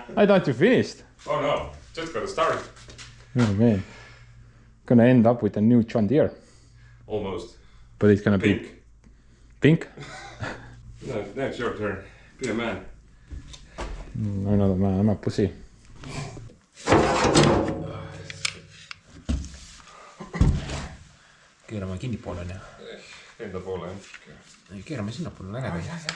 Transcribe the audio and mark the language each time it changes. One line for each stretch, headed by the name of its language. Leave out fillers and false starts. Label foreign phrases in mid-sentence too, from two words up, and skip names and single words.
English: I thought you finished. Oh no, just got started. Oh man. Gonna end up with a new John Deere. Almost. But it's gonna Pink. be... Pink? No, it's your turn. Be a man. I'm not a man, I'm a pussy.
Estonian: Keerame kinnipoole onju. Enda poole jah. Ei, keerame sinnapoole, on äge.